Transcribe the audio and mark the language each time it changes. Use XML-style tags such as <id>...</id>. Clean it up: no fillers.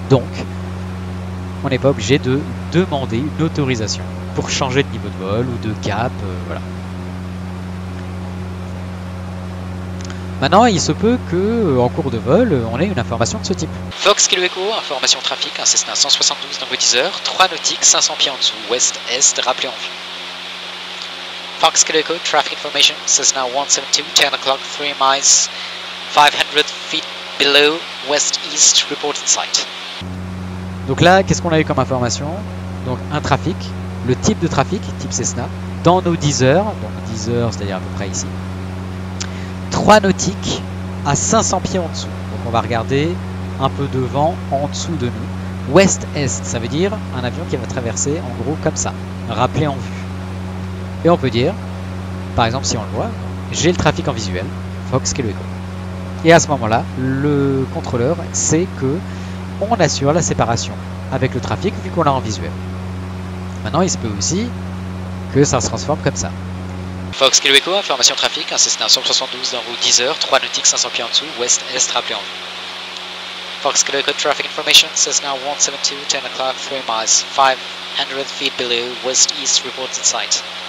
<fr>Donc, on n'est pas obligé de demander une autorisation pour changer de niveau de vol ou de cap, voilà. Maintenant, il se peut que en cours de vol, on ait une information de ce type. Fox Kilo Echo, information trafic, un Cessna 172 dans vos 10 heures, 3 nautiques, 500 pieds en dessous, ouest-est, rappelez en vue.</fr> <en>Fox Kilo Echo, traffic information, Cessna 172, 10 o'clock, 3 miles, 500 feet below, west-east, report in sight.</en> <fr>Donc là, qu'est-ce qu'on a eu comme information? Donc un trafic, le type de trafic, type Cessna, dans nos 10 heures, donc 10 heures, c'est-à-dire à peu près ici. 3 nautiques à 500 pieds en dessous. Donc on va regarder un peu de vent en dessous de nous. Ouest-est, ça veut dire un avion qui va traverser en gros comme ça, rappelé en vue. Et on peut dire, par exemple si on le voit, j'ai le trafic en visuel, Fox Kilo Echo. Et à ce moment-là, le contrôleur sait que on assure la séparation avec le trafic vu qu'on l'a en visuel. Maintenant, il se peut aussi que ça se transforme comme ça. Fox Kilo Echo, information trafic, un Cessna 172 dans vos 10 heures, 3 nautiques, 500 pieds en dessous, ouest-est, rappelé en vue.</fr> <en>Fox Kilo Echo, traffic information, Cessna 172, 10 o'clock, 3 miles, 500 feet below, west-east, report in sight.</en>